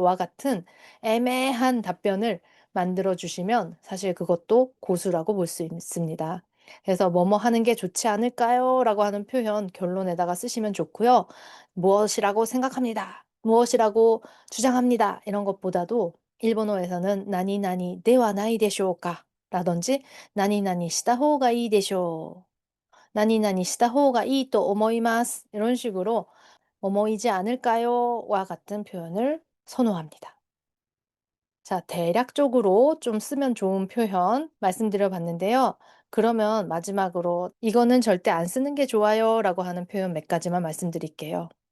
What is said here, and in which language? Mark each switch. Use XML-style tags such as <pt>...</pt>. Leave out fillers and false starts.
<ko>와 같은 애매한 답변을 만들어 주시면 사실 그것도 고수라고 볼 수 있습니다. 그래서 "뭐뭐 하는 게 좋지 않을까요?" 라고 하는 표현 결론에다가 쓰시면 좋고요. "무엇이라고 생각합니다. 무엇이라고 주장합니다." 이런 것보다도 일본어에서는</ko> <ja>"何々ではないでしょうか?"</ja> <ko>라든지</ko> <ja>"何々した方がいいでしょう." "何々した方がいいと思います."</ja> <ko>이런 식으로 "뭐뭐이지 않을까요?" 와 같은 표현을 선호합니다. 자, 대략적으로 좀 쓰면 좋은 표현 말씀드려 봤는데요. 그러면 마지막으로 "이거는 절대 안 쓰는 게 좋아요."라고 하는 표현 몇 가지만 말씀드릴게요.</ko>